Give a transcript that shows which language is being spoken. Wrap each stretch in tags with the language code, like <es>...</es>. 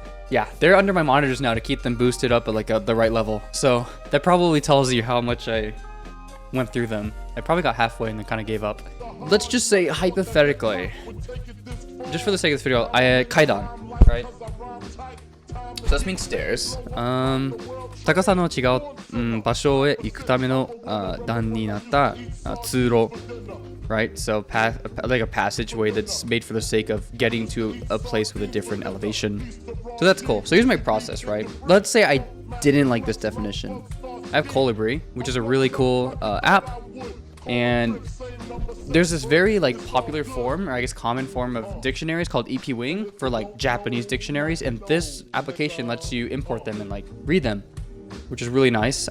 <en>Yeah, they're under my monitors now to keep them boosted up at the right level. So that probably tells you how much I went through them. I probably got halfway and then kind of gave up. Let's just say hypothetically, just for the sake of this video, kaidan, right? So this means stairs.</en> <ja>高さの違う、場所へ行くための、段になった、通路.</ja> <en>Right, so like a passageway that's made for the sake of getting to a place with a different elevation. So that's cool. So here's my process, right? Let's say I didn't like this definition. I have Colibri, which is a really cool app, and there's this very popular form, or I guess common form of dictionaries called EP Wing for Japanese dictionaries, and this application lets you import them and read them, which is really nice.</en>